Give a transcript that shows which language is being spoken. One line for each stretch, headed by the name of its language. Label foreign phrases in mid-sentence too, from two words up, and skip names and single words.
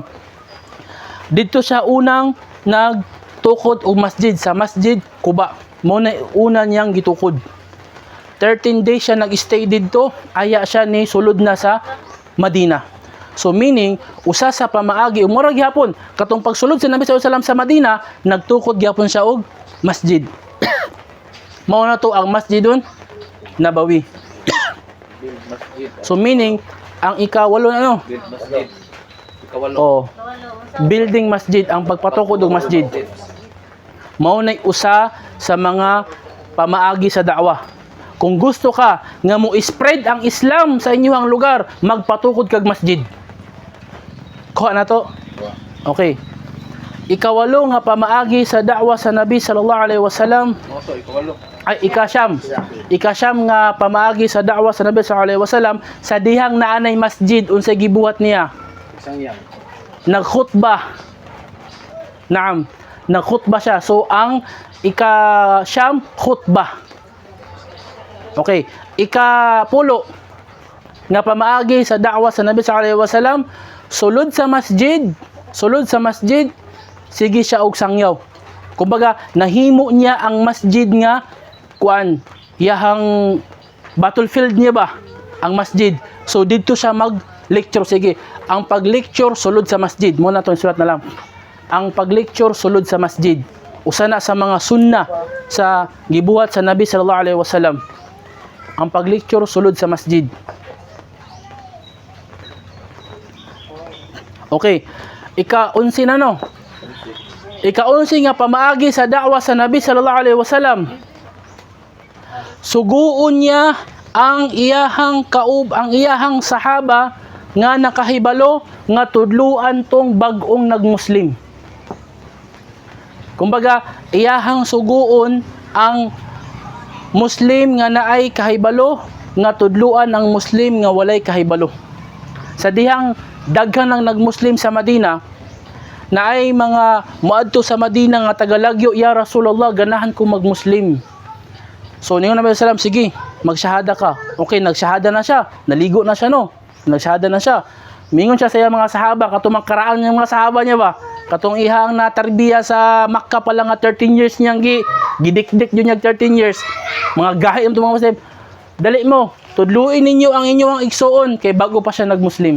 Cebuano: Dito siya unang nagtukod og masjid sa Masjid Kuba. Mo na una niyang gitukod.
English: 13 days
Cebuano: siya nag-stay dito, aya siya ni sulod na sa Madina. So meaning, usa sa pamaagi, umura gyapon, katong pagsulod sa Nabi
Arabic: صلى الله عليه وسلم
Cebuano: sa Madina, nagtukod gyapon siya og masjid. Mao na to ang Masjidun Nabawi. So meaning, ang ikawalo na ano? Masjid. Ikawalo. Oh, building masjid, ang pagpatukod og masjid. Mao nay usa sa mga pamaagi sa da'wah. Kung gusto ka nga mo spread ang Islam sa inyong lugar, magpatukod kag masjid. Kuha na to. Okay. Ikawalo nga pamaagi sa da'wah sa Nabi
Arabic: صلى الله عليه وسلم.
Cebuano: Moto ikawalo. Ay ikasyam nga pamaagi sa da'wah sa Nabi
Arabic: صلى الله عليه وسلم
Cebuano: sa dihang naanay masjid unsay gibuhat niya. Isang yang. Nagkhutbah. Naam, nagkhutbah siya. So ang ikasyam khutbah. Okay, ikapulo nga pamaagi sa da'wah sa Nabi
Arabic: صلى الله عليه وسلم,
Cebuano: sulod sa masjid, sige siya og sangyaw. Kumbaga nahimo niya ang masjid nga kuan, yahang battlefield niya ba ang masjid. So dito siya mag-lecture. Sige, ang pag-lecture sulod sa masjid. Muna to sulat na lang. Ang pag-lecture sulod sa masjid. Usa na sa mga sunnah sa gibuhat sa Nabi
Arabic: صلى الله عليه وسلم.
Cebuano: Ang pag-lecture sulod sa masjid. Okay. Ika-11 na no. Ika-11 nga pamaagi sa da'wah sa Nabi
Arabic: صلى الله عليه وسلم.
Cebuano: Suguon niya ang iyahang sahaba nga nakahibalo nga tudluan tong bag-ong nagmuslim. Kumbaga, iyahang suguon ang Muslim nga naay kahibalo nga tudluan ang Muslim nga walay kahibalo. Sa dihang daghan ng nagmuslim sa Madina, naay mga muadto sa Madina nga tagalagyo,
Arabic: يا رسول الله,
Cebuano: ganahan ko magmuslim. So niyo Nabi
Arabic: صلى الله عليه وسلم,
Cebuano: sige, magsyahada ka. Okay, nagsyahada na siya. Naligo na siya no. Nagsyahada na siya. Mingon siya sa mga sahaba, katong magkaraan ng mga sahaba niya ba? Katong ihang natarbiya sa Makkah pa lang nga 13 years niyang gidikdik
Filipino: yun yung
Cebuano: 13 years. Mga gahi yung mga Muslim. Dali mo, tudluin ninyo ang inyong igsoon kay bago pa siya nagmuslim.